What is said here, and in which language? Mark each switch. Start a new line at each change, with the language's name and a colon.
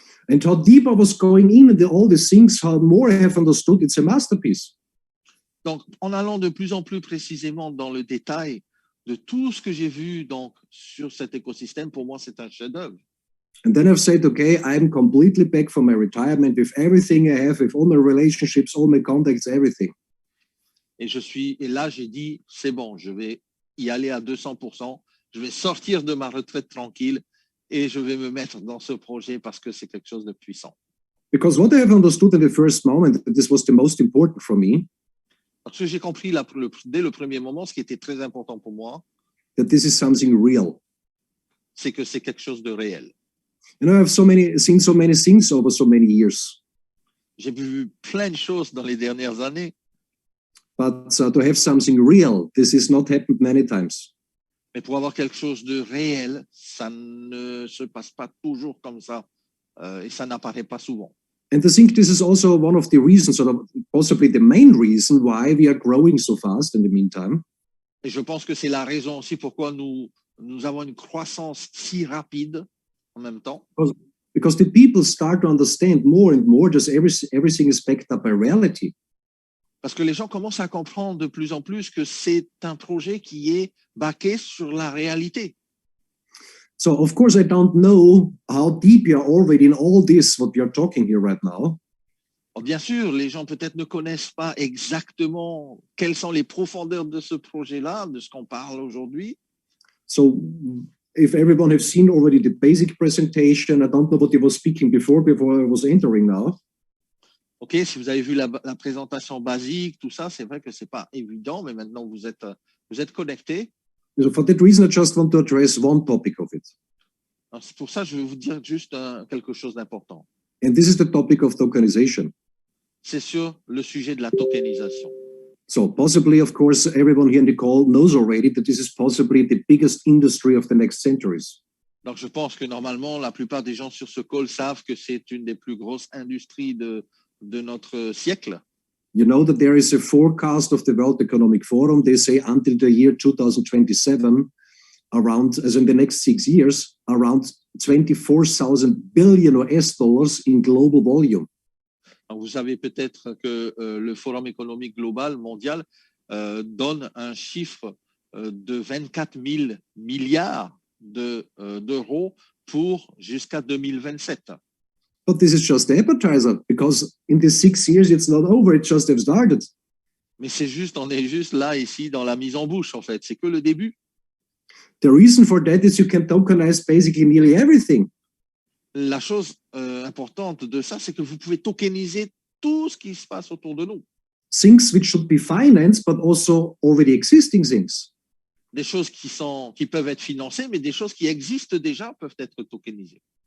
English: And how deep I was going in and all these things, how more I have understood, it's a masterpiece.
French: Donc, en allant de plus en plus précisément dans le détail de tout ce que j'ai vu donc, sur cet écosystème, pour moi, c'est un chef-d'œuvre.
English: And then I've said, okay, I'm completely back from my retirement with everything I have, with all my relationships, all my contacts, everything.
French: Et là, j'ai dit, c'est bon, je vais y aller à 200%. Je vais sortir de ma retraite tranquille et je vais me mettre dans ce projet parce que c'est quelque chose de puissant.
English: Because what I have understood in the first moment, this was the most important for me.
French: Parce que j'ai compris dès le premier moment, ce qui était très important pour moi,
English: That this is something real.
French: c'est que c'est quelque chose de réel.
English: You know, I've seen so many things over so many years.
French: J'ai vu plein de choses dans les dernières années,
English: But to have something real, this has not happened many times.
French: mais pour avoir quelque chose de réel, ça ne se passe pas toujours comme ça et ça n'apparaît pas souvent.
English: And I think this is also one of the reasons, sort of possibly the main reason why we are growing so fast in the meantime.
French: Et je pense que c'est la raison aussi pourquoi nous avons une croissance si rapide en même temps.
English: Because the people start to understand more and more just everything is backed up by reality.
French: Parce que les gens commencent à comprendre de plus en plus que c'est un projet qui est baqué sur la réalité.
English: So, of course, I don't know how deep you are already in all this, what we are talking here right now.
French: Alors, bien sûr, les gens peut-être ne connaissent pas exactement quelles sont les profondeurs de ce projet-là, de ce qu'on parle aujourd'hui.
English: So, if everyone has seen already the basic presentation, I don't know what you were speaking before I was entering now.
French: OK, si vous avez vu la présentation basique, tout ça, c'est vrai que c'est pas évident, mais maintenant vous êtes connectés.
English: So for that reason, I just want to address one topic of it.
French: C'est pour ça que je vais vous dire juste quelque chose d'important.
English: And this is the topic of tokenization.
French: C'est sur le sujet de la tokenisation.
English: So possibly, of course, everyone here in the call knows already that this is possibly the biggest industry of the next centuries.
French: Donc, je pense que normalement, la plupart des gens sur ce call savent que c'est une des plus grosses industries de notre siècle.
English: You know that there is a forecast of the World Economic Forum. They say until the year 2027, around, as in the next 6 years, around 24,000 billion US dollars in global volume.
French: Alors, vous savez peut-être que le Forum économique global mondial donne un chiffre de 24 000 milliards d'euros pour jusqu'à 2027.
English: But this is just the appetizer, because in the 6 years, it's not over. It just have started.
French: Mais c'est juste, on est juste là, ici, dans la mise en bouche, en fait. C'est que le début.
English: The reason for that is you can tokenize basically nearly everything.
French: La chose importante de ça, c'est que vous pouvez tokeniser tout ce qui se passe autour de nous.
English: Things which should be financed, but also already existing things.
French: Des choses qui peuvent être financées, mais des choses qui existent déjà peuvent être tokenisées.